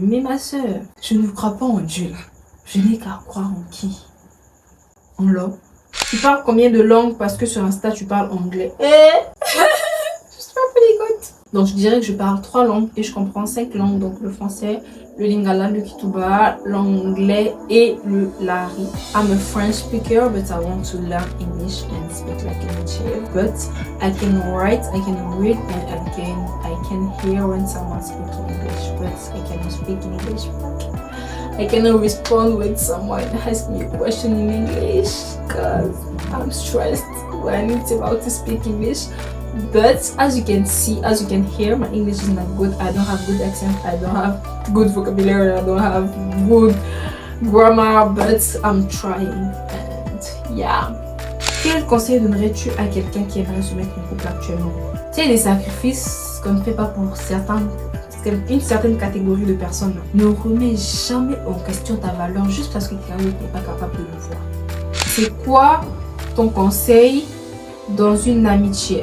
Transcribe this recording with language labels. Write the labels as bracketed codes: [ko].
[fr] Mais ma soeur, je ne crois pas en Dieu là. Je n'ai qu'à croire en qui? En l'homme. Tu parles combien de langues? Parce que sur Insta tu parles anglais. Je suis pas pélicote. Donc je dirais que je parle 3 langues et je comprends 5 langues. Donc le français, le lingala, le kituba, l'anglais et le lari. [en] I'm a French speaker, but I want to learn English and speak like a native. But I can write, I can read, and I can hear when someone speaks English, but I cannot speak English. I cannot respond when someone asks me a question in English because I'm stressed when it's about to speak English. But as you can see, as you can hear, my English is not good. I don't have good accent. I don't have good vocabulary. I don't have good grammar. But I'm trying. And yeah. [fr] Quel conseil donnerais-tu à quelqu'un qui aimerait se mettre en couple actuellement? Tu sais, les sacrifices qu'on ne fait pas pour une certaine catégorie de personnes. Ne remets jamais en question ta valeur juste parce que quelqu'un n'est pas capable de le voir. C'est quoi ton conseil dans une amitié?